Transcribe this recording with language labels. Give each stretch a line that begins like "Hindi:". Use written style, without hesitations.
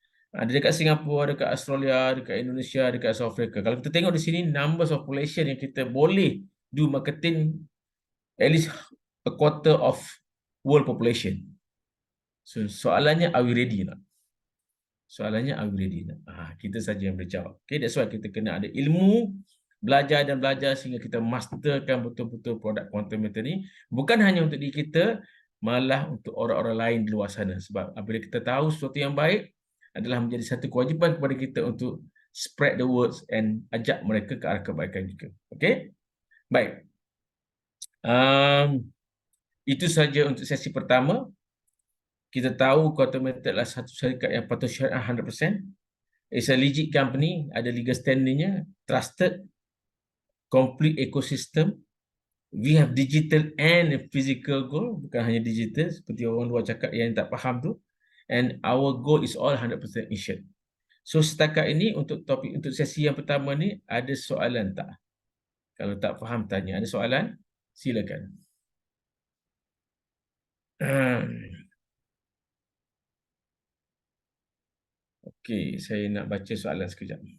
Malay: Ada dekat Singapura, dekat Australia, dekat Indonesia, dekat South Africa. Kalau kita tengok di sini,
English: numbers of population
Malay: yang kita boleh
English: do marketing, at least a quarter of world population. So,
Malay: soalannya,
English: are we ready not?
Malay: Soalannya,
English: are we ready not?
Malay: Kita saja yang boleh jawab. Okay,
English: that's why
Malay: kita kena ada ilmu, belajar sehingga kita masterkan betul-betul produk quantum meter ni. Bukan hanya untuk diri kita, malah untuk orang-orang lain di luar sana. Sebab apabila kita tahu sesuatu yang baik, adalah menjadi satu kewajipan kepada kita untuk
English: spread the words and
Malay: ajak mereka ke arah kebaikan juga. Okay? Baik. Itu saja untuk sesi pertama. Kita tahu Quantum Metal adalah satu syarikat yang patut syariah 100%.
English: It's a legit company,
Malay: ada legal standingnya,
English: trusted, complete ecosystem. We have digital and physical goal,
Malay: bukan hanya digital seperti orang luar cakap yang tak faham tu.
English: And our goal is all 100% insured.
Malay: So setakat ini untuk sesi yang pertama ni ada soalan tak? Kalau tak faham tanya. Ada soalan? Silakan. Okey, saya nak baca soalan sekejap.